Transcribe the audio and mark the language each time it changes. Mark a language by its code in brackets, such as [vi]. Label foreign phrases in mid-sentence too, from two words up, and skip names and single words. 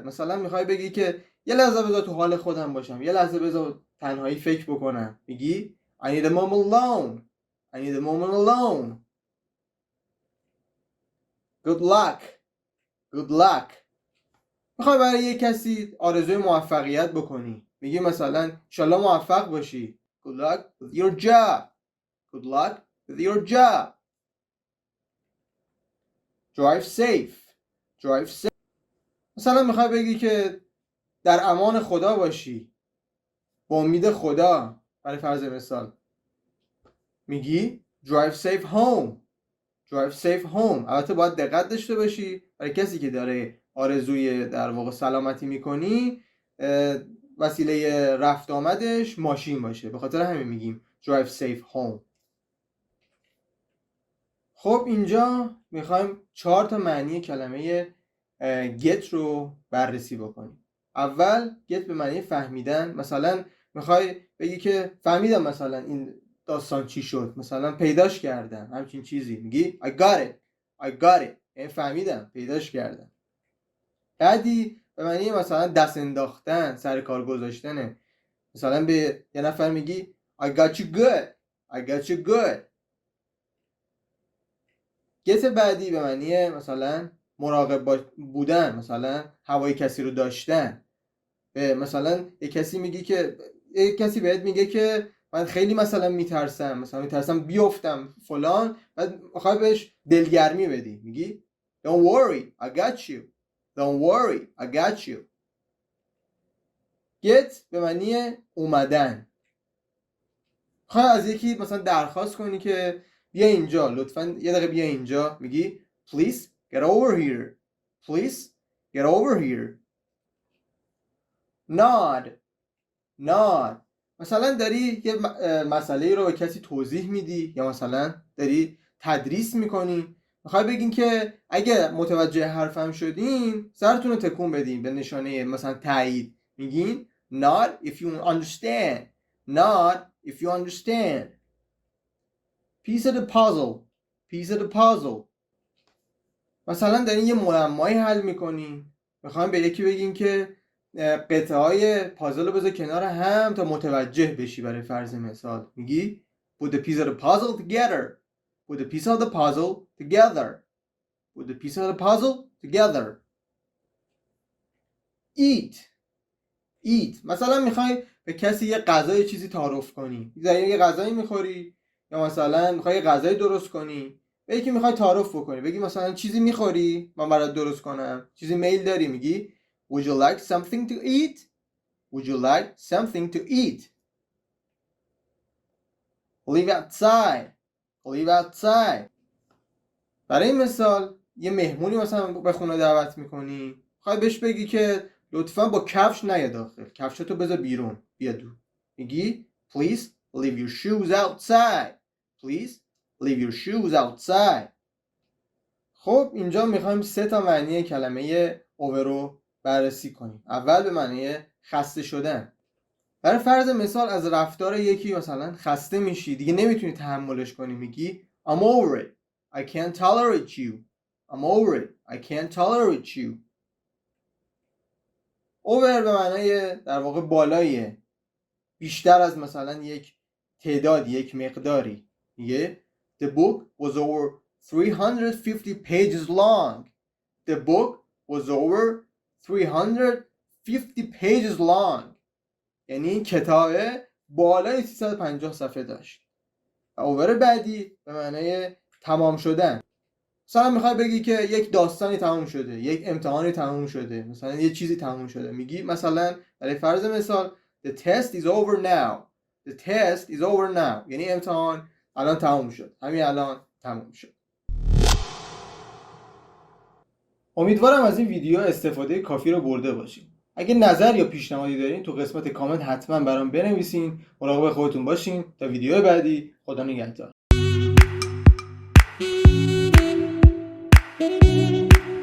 [fa] مثلا میخوای بگی که یه لحظه بذار تو حال خودم باشم، یه لحظه بذار تنهایی فکر بکنم، میگی [en] I need a moment alone, I need a moment alone. good luck [fa] میخوای برای یه کسی آرزوی موفقیت بکنی، میگی مثلا انشالله موفق باشی [en] good luck with your job, good luck with your job. drive safe [fa] مثلا میخوای بگی که در امان خدا باشی، با امید خدا، برای فرض مثال میگی [en] drive safe home. [fa] البته باید دقت داشته باشی، برای کسی که داره آرزوی در واقع سلامتی میکنی وسیله رفت آمدش ماشین باشه، به خاطر همین میگیم [en] drive safe home. [fa] خب اینجا میخوایم 4 تا معنی کلمه get رو بررسی بکنیم. اول get به معنی فهمیدن، مثلا میخوای بگی که فهمیدم مثلا این داستان چی شد، مثلا پیداش کردم، همچین چیزی، میگی [en] I got it [fa] یعنی فهمیدم، پیداش کردم. بعدی به معنی مثلا دست انداختن، سر کار گذاشتنه، مثلا به یه نفر میگی [en] I got you good. [fa] get بعدی به معنی مثلا مراقب بودن، مثلا هوای کسی رو داشتن. به مثلا یه کسی میگی که یه کسی بهت میگه که من خیلی مثلا میترسم بیفتم فلان، بعد میخوای بهش دلگرمی بدی، میگی [en] don't worry I got you. [fa] get به معنی اومدن. میخوای از یکی مثلا درخواست کنی که بیا اینجا، لطفاً یه دقیقه بیا اینجا، میگی [en] please get over here. [fa] nod مثلا داری یه مسئله رو به کسی توضیح میدی یا مثلا داری تدریس میکنی، میخوای بگین که اگه متوجه حرفم شدین سرتون رو تکون بدین به نشانه مثلا تایید، میگین [en] nod if you understand. piece of the puzzle [fa] مثلا دارین یه معمایی حل میکنین، میخوایم به یکی بگین که قطعه های پازل رو بذار کنار هم تا متوجه بشی، برای فرض مثال میگی [en] put the piece of the puzzle together. [fa] eat مثلا میخوای به کسی یه غذای چیزی تعارف کنی، یه غذایی میخوری یا مثلا میخوای یه غذایی درست کنی، به یکی میخوای تعارف بکنی، بگی مثلا چیزی میخوری من برات درست کنم، چیزی میل داری، میگی [en] would you like something to eat. live outside [fa] برای مثال یه مهمونی مثلا به خونه دعوت میکنی، میخوای بهش بگی که لطفا با کفش نیا داخل، کفشاتو بذار بیرون، بیا دور، میگی [en] please leave your shoes outside. [fa] خب اینجا میخوایم 3 تا معنی کلمه over رو بررسی کنیم. اول به معنی خسته شدن. برای فرض مثال از رفتار یکی مثلا خسته میشی، دیگه نمیتونی تحملش کنی، میگی [en] I'm over it. I can't tolerate you. I'm over it. I can't tolerate you. [fa] over به معنای در واقع بالاییه، بیشتر از مثلا یک تعدادی، یک مقداری. [en] میگه The book was over 350 pages long. The book was over 350 pages long. [fa] یعنی این کتاب بالای 350 صفحه داشت. و اوور بعدی به معنای تمام شدن. مثلا میخوای بگی که یک داستانی تمام شده، یک امتحانی تمام شده، مثلا یه چیزی تمام شده، میگی مثلا برای فرض مثال [en] The test is over now. The test is over now. [fa] یعنی امتحان الان تمام شد، همین الان تمام شد. امیدوارم از این ویدیو استفاده کافی رو برده باشین. اگه نظر یا پیشنهادی دارین تو قسمت کامنت حتما برام بنویسین. مراقب خودتون باشین. تا ویدیو بعدی، خدا نگهدار.